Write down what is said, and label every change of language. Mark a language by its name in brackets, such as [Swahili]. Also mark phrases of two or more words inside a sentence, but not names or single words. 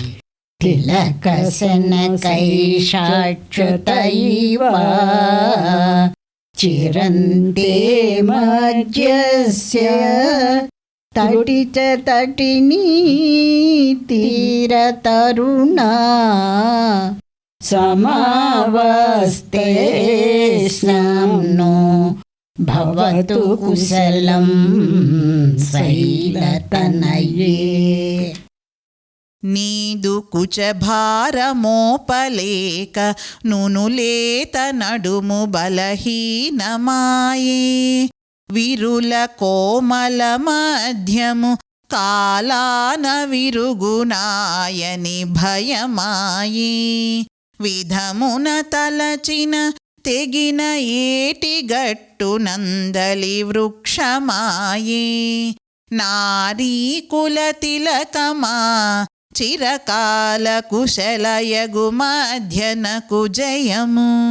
[Sanskrit] तिलकशनकैषाच्युतैव चिरन्ते मध्यस्य तटि च तटिनी तीरतरुणा समावस्ते स्नाम्नो भवतु कुशलं शैलतनये। [Telugu] నీదు కుచభారమోపలేక నునులేత నడుము బలహీనమాయే విరుల కోమల మధ్యము కాలాన విరుగునాయని భయమాయే విధమున తలచిన తెగిన ఏటి గట్టు నందలి వృక్షమాయే నారీ కుల తిలకమా చిరకాల కుశలయగు మధ్యనకు జయము.